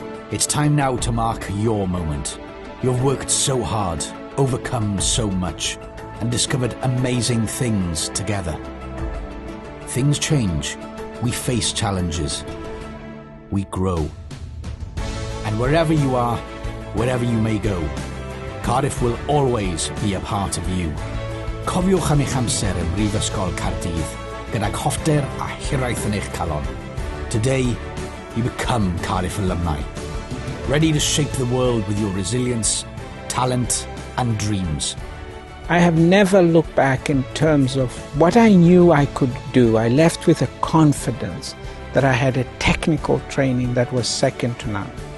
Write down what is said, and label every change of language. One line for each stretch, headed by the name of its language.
English: It's time now to mark your moment. You've worked so hard, overcome so much, and discovered amazing things together. Things change. We face challenges. We grow. And wherever you are, wherever you may go, Cardiff will always be a part of you.
Welsh: Cofiwch am eich amser yn Brifysgol Caerdydd, gydag hoffter a hiraeth yn eich calon.
English: Today, you become Cardiff alumni, ready to shape the world with your resilience, talent, and dreams. I have never looked back in terms of what I knew I could do. I left with a confidence that I had a technical training that was second to none.